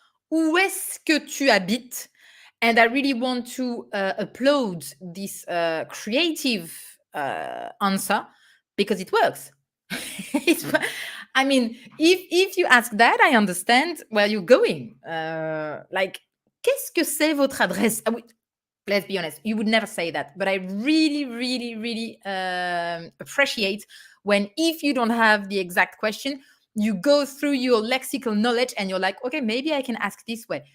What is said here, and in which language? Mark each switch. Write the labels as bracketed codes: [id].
[fr] Où est-ce que tu habites? [en] And I really want to applaud this creative answer because it works. I mean, if you ask that, I understand where you're going. [fr] Like, qu'est-ce que c'est votre adresse? [en] Let's be honest, you would never say that. But I really, really, really appreciate when, if you don't have the exact question, you go through your lexical knowledge and you're like, okay, maybe I can ask this way.